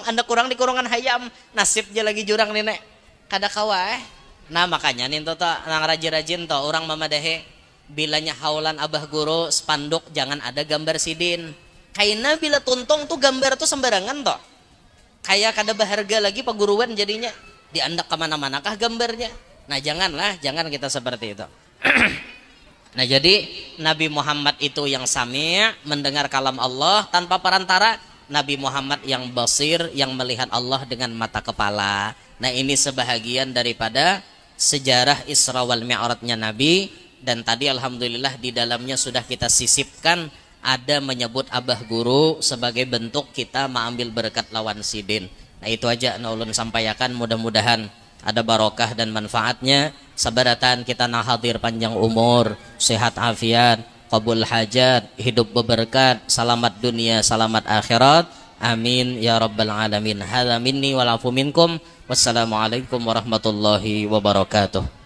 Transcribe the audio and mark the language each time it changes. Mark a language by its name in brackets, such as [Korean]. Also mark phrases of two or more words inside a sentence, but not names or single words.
[Banjar] anda kurang di kurungan hayam nasib aja lagi jurang nenek kada kawa nah makanya nih tuh nang rajin-rajin tuh orang mamadahe bilanya haulan abah guru spanduk jangan ada gambar sidin kaina bila tuntong tuh gambar tuh sembarangan toh kayak kada berharga lagi peguruan jadinya diandak kemana-mana kah gambarnya nah jangan kita seperti itu. [Indonesian] Nah jadi Nabi Muhammad itu yang sami' mendengar kalam Allah tanpa perantara, Nabi Muhammad yang basir yang melihat Allah dengan mata kepala. Nah ini sebahagian daripada sejarah Isra wal Mi'rajnya Nabi. Dan tadi alhamdulillah di dalamnya sudah kita sisipkan ada menyebut abah guru sebagai bentuk kita mengambil berkat [Banjar] lawan sidin. [Indonesian] Nah itu aja ulun sampaikan, mudah-mudahan ada barokah dan manfaatnya. Sabaratan kita nah hadir panjang umur, sehat afiat, qabul hajat, hidup berberkat, selamat dunia, selamat akhirat. [Arabic] آمين يا رب العالمين. هذا مني والعفو منكم. والسلام عليكم ورحمة الله وبركاته.